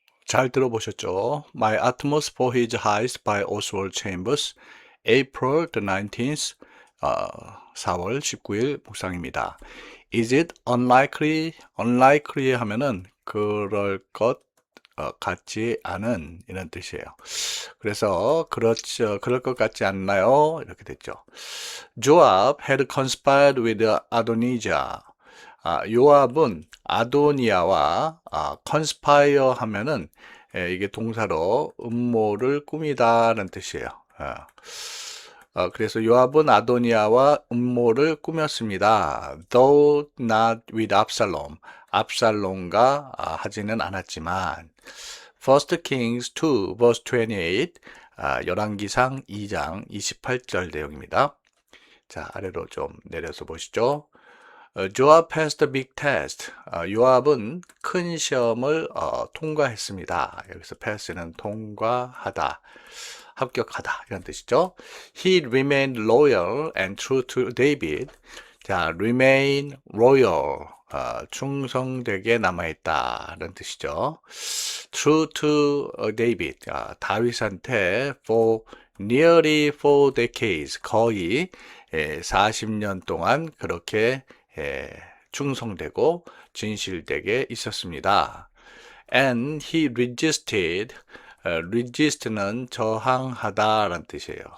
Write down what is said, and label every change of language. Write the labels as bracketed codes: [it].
[ko] 잘 들어보셨죠? [en] My Utmost for His Highest by Oswald Chambers, April the 19th, [ko] 4월 19일 묵상입니다. [en] Is it unlikely? [ko] unlikely 하면은 그럴 것 같지 않은 이런 뜻이에요. 그래서 그렇죠, 그럴 것 같지 않나요? 이렇게 됐죠. [en] Joab had conspired with Adonijah. [ko] 요압은 아도니아와 conspire 하면은 이게 동사로 음모를 꾸미다라는 뜻이에요. 그래서 요압은 아도니아와 음모를 꾸몄습니다. [en] Though not with Absalom. [ko] 압살롬과 하지는 않았지만. [en] 1 Kings 2 verse 28. [ko] 열왕기상 2장 28절 내용입니다. 자, 아래로 좀 내려서 보시죠. [en] Joab passed the big test. [ko] 요압은 큰 시험을 통과했습니다. 여기서 pass는 통과하다, 합격하다 이런 뜻이죠. [en] He remained loyal and true to David. [ko] 자, remain loyal, 충성되게 남아있다는 뜻이죠. [en] True to David, [ko] 다윗한테 [en] for nearly 4 decades, [ko] 거의 40년 동안 그렇게 충성되고 진실되게 있었습니다. [en] And he resisted, resist는 [ko] 저항하다라는 뜻이에요.